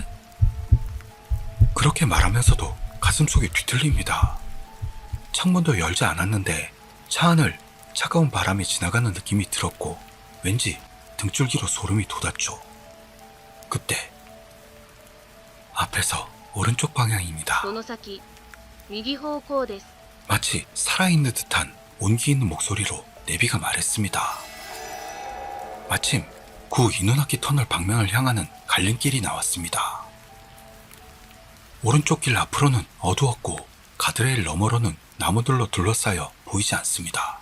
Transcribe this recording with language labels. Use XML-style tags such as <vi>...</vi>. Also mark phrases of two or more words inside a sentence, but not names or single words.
<ko>그렇게 말하면서도 가슴속이 뒤틀립니다. 창문도 열지 않았는데 차 안을 차가운 바람이 지나가는 느낌이 들었고 왠지 등줄기로 소름이 돋았죠. 그때 앞에서 오른쪽 방향입니다.</ko> <ja>その先、右方向です。</ja> <ko>마치 살아있는 듯한 온기 있는 목소리로 내비가 말했습니다. 마침 구 이누나키 터널 방면을 향하는 갈림길이 나왔습니다. 오른쪽 길 앞으로는 어두웠고 가드레일 너머로는 나무들로 둘러싸여 보이지 않습니다.</ko>